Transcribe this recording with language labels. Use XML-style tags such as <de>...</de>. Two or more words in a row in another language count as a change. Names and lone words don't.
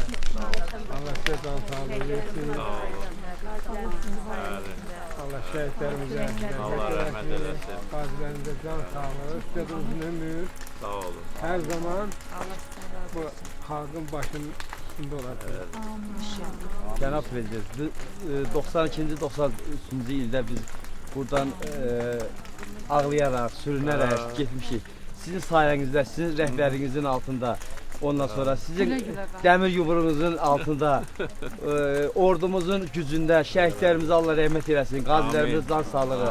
<tr>Allah size can sağlığı versin. Allah şehitlerimize,</tr> <az>Allah rəhmət eləsin.</az> <tr>gazilerimize can sağlığı, size de uzun ömür.</tr> <az>Sağ olun.</az> <tr>Her zaman bu halkın başının üstünde olasınız.</tr> <az>Cənab Prezident, biz 92-93-cü ildə biz buradan ağlayaraq, sürünərək getmişik. Sizin sayənizdə, sizin rəhbərinizin altında, ondan sonra sizin dəmir yumruğunuzun altında, ordumuzun gücündə, şəhidlərimizə Allah rəhmət eləsin, qazilərimizə can sağlığı.</az>